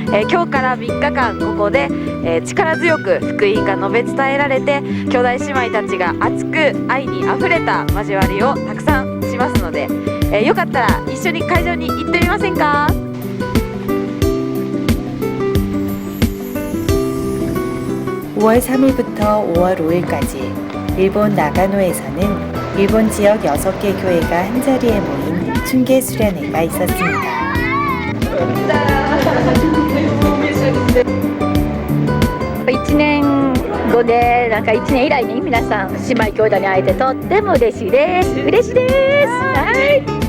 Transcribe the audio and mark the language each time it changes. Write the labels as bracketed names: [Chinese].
[Japanese] 今日から3日間ここで、力強く福音が述べ伝えられて兄弟姉妹たちが熱く愛にあふれた交わりをたくさんしますので、よかったら一緒に会場に行ってみませんか。 [Korean] 5월 3일부터 5월 5일까지 일본 나가노에서는 일본 지역 6개 교회가 한자리에 모인 춘계 수련회가 있었습니다. [Japanese] 1年後で1年以来に皆さん姉妹兄弟に会えてとっても嬉しいです。嬉しいです。はい。